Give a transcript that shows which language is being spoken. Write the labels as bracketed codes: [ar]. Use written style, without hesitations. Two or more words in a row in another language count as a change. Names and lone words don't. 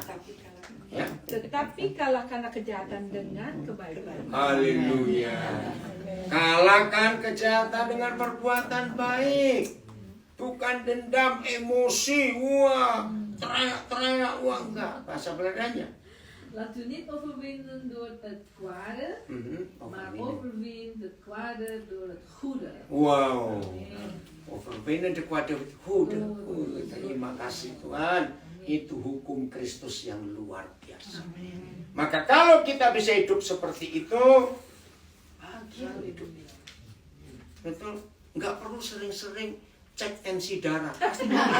[id] Ya. Tetapi kalahkanlah kejahatan dengan kebaikan. Haleluya. Kalahkan kejahatan dengan perbuatan baik. Bukan dendam, emosi, wah, teriak-teriak, wah enggak. Bahasa Belandanya. [nl] Laat u niet overwinnen door het kwade, maar overwin het kwade door het goede. Wow. Overwinnen de kwade het goede. [id] Terima kasih Tuhan. Itu hukum Kristus yang luar biasa. Maka kalau kita bisa hidup seperti itu, bahagia hidup. Betul? Enggak perlu sering-sering cek tensi darah. Pasti